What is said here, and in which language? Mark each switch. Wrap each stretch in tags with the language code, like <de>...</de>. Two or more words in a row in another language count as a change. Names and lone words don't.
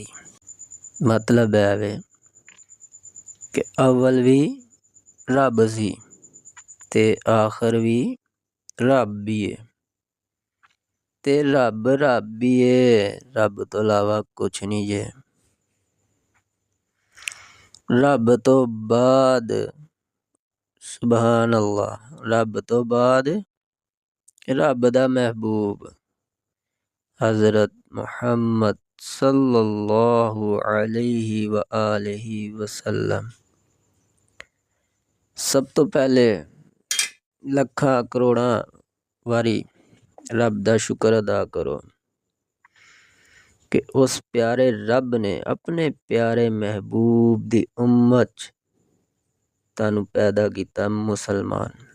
<pa>مطلب اے وے کہ اول وی رب سی تے آخر وی رب وی اے تے رب وی اے. رب توں علاوہ کجھ نہیں اے۔ رب توں بعد</pa> <ar>سبحان الله</ar> <pa>رب توں بعد رب دا محبوب حضرت محمد</pa> <ar>صلى الله عليه وآله وسلم.</ar> <pa>سب توں پہلے لکھاں کروڑاں واری رب دا شکر ادا کرو کہ اس پیارے رب نے اپنے پیارے محبوب دی امت تہانوں پیدا کیتا مسلمان.</pa>